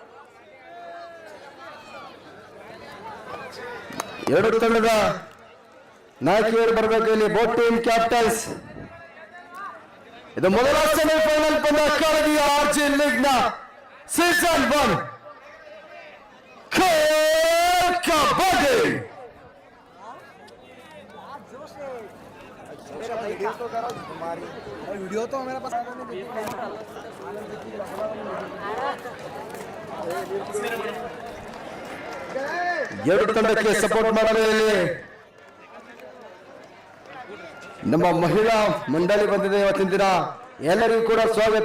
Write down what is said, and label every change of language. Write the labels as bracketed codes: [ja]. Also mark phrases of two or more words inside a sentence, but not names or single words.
[kn] ಎರಡು ತಂಡದ ನಾಯಕಿಯರು ಬರಬೇಕು ಇಲ್ಲಿ. [en] both team captains. ಇದು ಮೊದಲ ಸೆಮಿಫೈನಲ್ ಪಂದ್ಯ ಕಾಳಗಿಯ RG ಲೀಗ್ ನ ಸೀಸನ್ 1 ಕಬಡ್ಡಿ. [hi] वीडियो तो मेरे पास [kn] ಎರಡು ತಂಡಕ್ಕೆ ಸಪೋರ್ಟ್ ಮಾಡಲು ಇಲ್ಲಿ ನಮ್ಮ ಮಹಿಳಾ ಮಂಡಳಿ ಬಂದಿದೆ ಇವತ್ತಿನ ದಿನ. ಎಲ್ಲರಿಗೂ ಕೂಡ ಸ್ವಾಗತ.